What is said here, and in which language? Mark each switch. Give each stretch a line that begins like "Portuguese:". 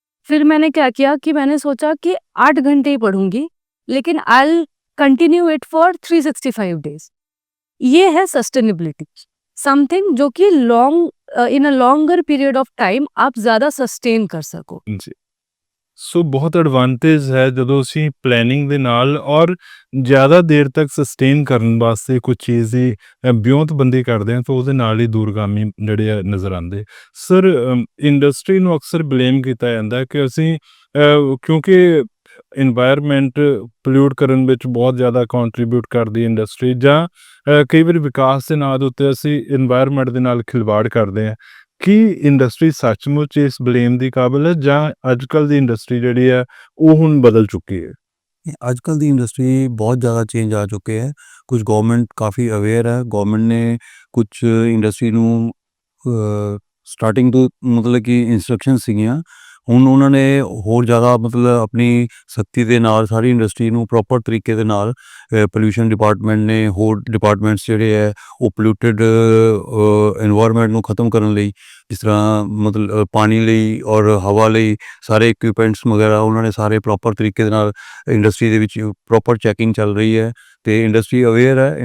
Hindi: फिर मैंने क्या किया कि मैंने सोचा कि 8 घंटे ही पढ़ूंगी, लेकिन
English: I continue it for 365 days.
Hindi: ये है सस्टेनेबिलिटी। समथिंग जो कि long in a
English: longer period of time
Hindi: आप ज्यादा सस्टेन कर सको।
Punjabi: ਜੀ। ਸੋ ਬਹੁਤ ਐਡਵਾਂਟੇਜ ਹੈ ਜਦੋਂ ਅਸੀਂ ਪਲੈਨਿੰਗ ਦੇ ਨਾਲ ਔਰ ਜ਼ਿਆਦਾ ਦੇਰ ਤੱਕ ਸਸਟੇਨ ਕਰਨ ਵਾਸਤੇ ਕੁਝ ਚੀਜ਼ ਦੀ ਵਿਉਂਤਬੰਦੀ ਕਰਦੇ ਹਾਂ ਤਾਂ ਉਹਦੇ ਨਾਲ ਹੀ ਦੂਰਗਾਮੀ ਜਿਹੜੇ ਆ ਨਜ਼ਰ ਆਉਂਦੇ। ਸਰ, ਇੰਡਸਟਰੀ ਨੂੰ ਅਕਸਰ ਬਲੇਮ ਕੀਤਾ ਜਾਂਦਾ ਹੈ ਕਿ ਅਸੀਂ ਕਿਉਂਕਿ ਇਨਵਾਇਰਮੈਂਟ ਪੋਲਿਊਟ ਕਰਨ ਵਿੱਚ ਬਹੁਤ ਜ਼ਿਆਦਾ ਕੰਟਰੀਬਿਊਟ ਕਰਦੀ ਇੰਡਸਟਰੀ, ਜਾਂ ਕਈ ਵਾਰੀ ਵਿਕਾਸ ਦੇ ਨਾਂ ਦੇ ਉੱਤੇ ਅਸੀਂ ਇਨਵਾਇਰਮੈਂਟ ਦੇ ਨਾਲ ਖਿਲਵਾੜ ਕਰਦੇ ਹਾਂ। ਕੀ ਇੰਡਸਟਰੀ ਸੱਚਮੁੱਚ ਇਸ ਬਲੇਮ ਦੀ ਕਾਬਿਲ ਹੈ, ਜਾਂ ਅੱਜ ਕੱਲ੍ਹ ਦੀ ਇੰਡਸਟਰੀ ਜਿਹੜੀ ਹੈ ਉਹ ਹੁਣ ਬਦਲ ਚੁੱਕੀ ਹੈ?
Hindi: आजकल दी इंडस्ट्री बहुत ज़्यादा चेंज आ चुके हैं। कुछ गवर्नमेंट काफ़ी अवेयर है। गवर्नमेंट ने कुछ इंडस्ट्री
Punjabi: ਨੂੰ ਸਟਾਰਟਿੰਗ ਤੋਂ ਮਤਲਬ ਕਿ ਇੰਸਟਰਕਸ਼ਨ ਸੀਗੀਆਂ। ਹੁਣ ਉਹਨਾਂ ਨੇ ਹੋਰ ਜ਼ਿਆਦਾ ਮਤਲਬ ਆਪਣੀ ਸਖਤੀ ਦੇ ਨਾਲ ਸਾਰੀ ਇੰਡਸਟਰੀ ਨੂੰ ਪ੍ਰੋਪਰ ਤਰੀਕੇ ਦੇ ਨਾਲ ਪੋਲਿਊਸ਼ਨ ਡਿਪਾਰਟਮੈਂਟ ਨੇ, ਹੋਰ ਡਿਪਾਰਟਮੈਂਟਸ ਜਿਹੜੇ ਹੈ ਉਹ ਪੋਲਿਊਟਡ ਇਨਵਾਇਰਮੈਂਟ ਨੂੰ ਖਤਮ ਕਰਨ ਲਈ, ਜਿਸ ਤਰ੍ਹਾਂ ਮਤਲਬ ਪਾਣੀ ਲਈ ਔਰ ਹਵਾ ਲਈ ਸਾਰੇ ਇਕਵਿਪਮੈਂਟਸ ਵਗੈਰਾ ਉਹਨਾਂ ਨੇ ਸਾਰੇ ਪ੍ਰੋਪਰ ਤਰੀਕੇ ਦੇ ਨਾਲ ਇੰਡਸਟਰੀ ਦੇ ਵਿੱਚ ਪ੍ਰੋਪਰ ਚੈਕਿੰਗ ਚੱਲ ਰਹੀ ਹੈ ਅਤੇ ਇੰਡਸਟਰੀ ਅਵੇਅਰ ਹੈ।